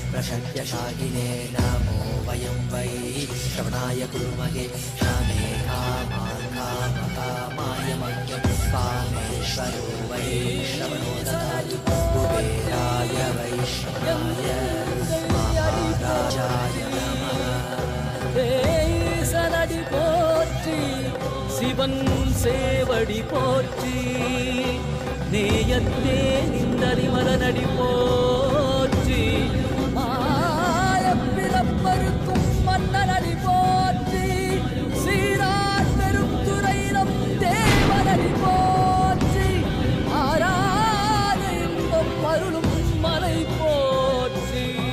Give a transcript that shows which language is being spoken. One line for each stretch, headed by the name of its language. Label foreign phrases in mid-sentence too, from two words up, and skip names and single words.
Sanskrit: षड्यशागिने नमो वयं वै श्रवणाय कुर्महे कामे कामान् कामकामाय मह्यं कामेश्वरो वै श्रवणो ददातु कुबेराय वैष्णवाय महाराजाय नमः
Tamil: சனடி போற்றி சிவன் சேவடி போற்றி நேயத்தே நின்றடி மலனடி போற்றி மாயப்பிறப்பருக்கும் மன்னனடி போற்றி சீரார் பெருந்துரையிடம் தேவனடி போற்றி ஆராத இன்பம் அருளும் மலை போற்றி